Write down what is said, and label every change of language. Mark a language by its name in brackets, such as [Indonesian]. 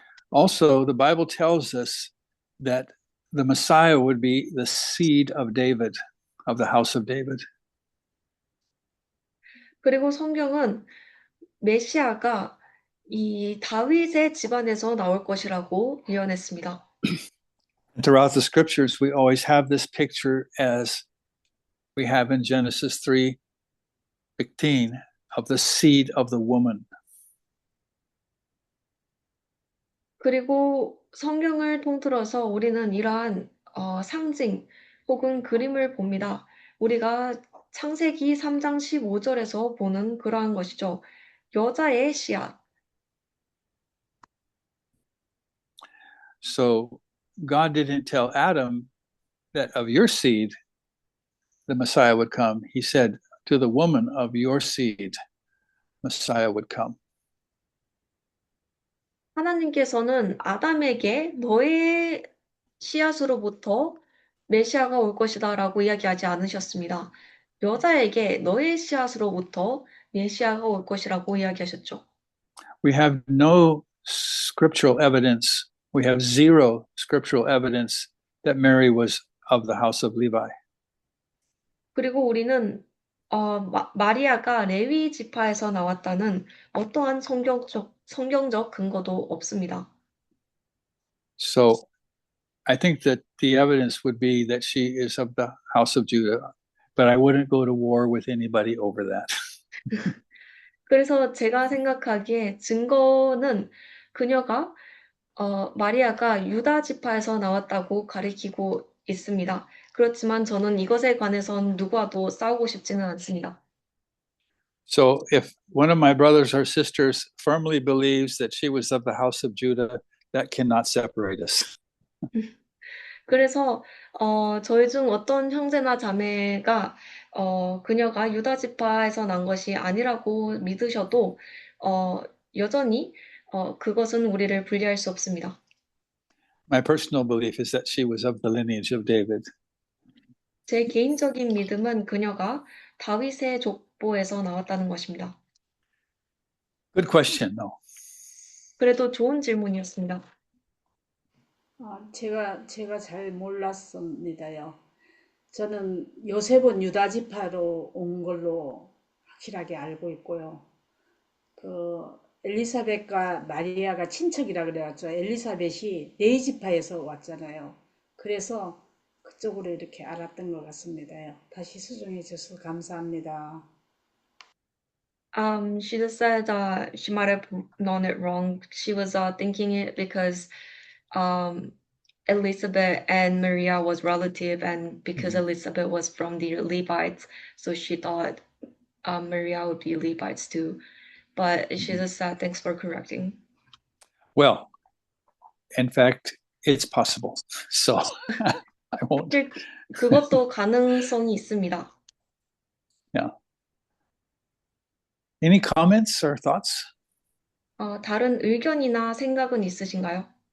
[English] Also, the Bible tells us that the Messiah would be the seed of David, of the house of David. [Korean] 그리고 성경은 메시아가 이 다윗의 집안에서 나올 것이라고 예언했습니다. [English] Throughout the scriptures, we always have this picture as we have in Genesis 3:15 of the seed of the woman. [Korean] 그리고 성경을 통틀어서 우리는 이러한 상징 혹은 그림을 봅니다. 우리가 창세기 3장 15절에서 보는 그러한 것이죠. 여자의 씨앗. [English] So God didn't tell Adam that of your seed the Messiah would come. He said, to the woman of your seed, Messiah would come. [Korean] 하나님께서는 아담에게 너의 씨앗으로부터 메시아가 올 것이다라고 이야기하지 않으셨습니다. 여자에게 너의 씨앗으로부터 메시아가 올 것이라고 이야기하셨죠. [English] We have no scriptural evidence. We have zero scriptural evidence that Mary was of the house of Levi. [Korean] 그리고 우리는 마리아가 레위 지파에서 나왔다는 어떠한 성경적 근거도 없습니다. [English] So I think that the evidence would be that she is of the house of Judah, but I wouldn't go to war with anybody over that. [Korean] 그래서 제가 생각하기에 증거는 그녀가 마리아가 유다 지파에서 나왔다고 가리키고 있습니다. 그렇지만 저는 이것에 관해선 누구와도 싸우고 싶지는 않습니다. [English] So if one of my brothers or sisters firmly believes that she was of the house of Judah, that cannot separate us. [Korean] 그래서 저희 중 어떤 형제나 자매가 그녀가 유다 지파에서 난 것이 아니라고 믿으셔도 여전히 그것은 우리를 분리할 수 없습니다. [English] My personal belief is that she was of the lineage of David. [Korean] 제 개인적인 믿음은 그녀가 다윗의 족보에서 나왔다는 것입니다. [English] Good question, though. [Korean] 그래도 좋은 질문이었습니다. 제가 잘 몰랐습니다요. 저는 요셉은 유다 지파로 온 걸로 확실하게 알고 있고요. 엘리사벳과 마리아가 친척이라 그래왔죠. 엘리사벳이 네이 지파에서 왔잖아요. 그래서 그쪽으로 이렇게 알았던 것 같습니다요. 다시 수정해 주셔서 감사합니다. [English] She just said she might have known it wrong. She was thinking it because Elizabeth and Maria was relative, and because Elizabeth was from the Levites, so she thought Maria would be Levites too. But she just said, thanks for correcting. Well, in fact, it's possible. So I won't. [Korean] 사실 그것도 가능성이 있습니다. [English] Yeah. Any comments or thoughts? [Korean] 다른 의견이나 생각은 있으신가요?